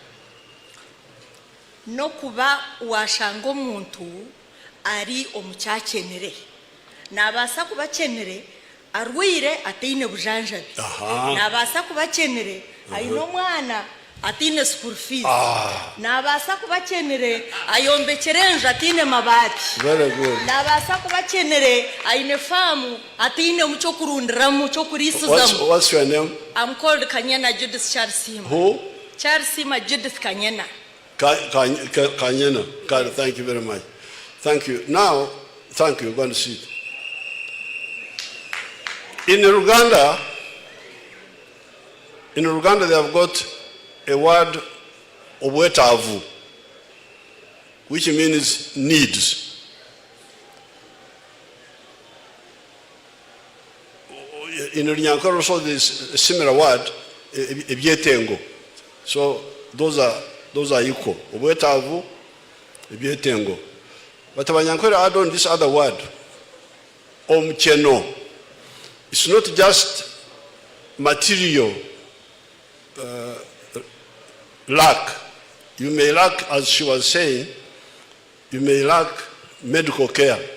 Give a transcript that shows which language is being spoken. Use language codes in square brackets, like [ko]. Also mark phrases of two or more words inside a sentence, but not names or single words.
[nyn] no kuba washango muntu ari omucyacyenere nabasa kubacyenere arwire atine bujanjabi nabasa kubacyenere ayino mwana atine [en] school fees [nyn] nabasa kubacyenere ayombekerenje atine mabati [en] very good [nyn] nabasa kubacyenere ayine famu atine mucyo kurundiramu cyo kurisuzamu. [en] What's your name? I'm called Kanyena Judith Charsima. Who? Charsima Judith Kanyena. Kanyena. Thank you very much. Thank you. Now, thank you. Go and sit. In Uganda, they have got a word obwetavu, which means needs. In Runyankore also there's a similar word, ebyetengo. So those are equal. Obwetavu, ebyetengo. But Abanyankore add on this other word, omcheno. It's not just material lack. You may lack, as she was saying, you may lack medical care.